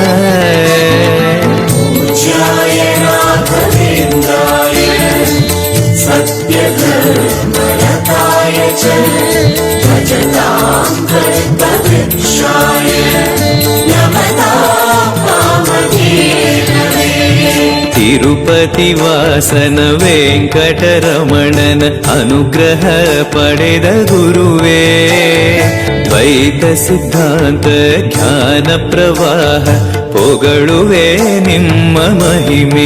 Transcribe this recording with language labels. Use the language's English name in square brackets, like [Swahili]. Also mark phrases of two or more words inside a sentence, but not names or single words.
[Sanskrit] पूज्याय राघवेन्द्राय सत्यधर्मरताय च भजतां कल्पवृक्षाय नमतां कामधेनवे। [Kannada] ತಿರುಪತಿ ವಾಸನ ವೆಂಕಟರಮಣನ ಅನುಗ್ರಹ ಪಡೆದ ಗುರುವೇ ದ್ವೈತ ಸಿದ್ಧಾಂತ ಜ್ಞಾನ ಪ್ರವಾಹ ಪೊಗಳುವೆ ನಿಮ್ಮ ಮಹಿಮೆ।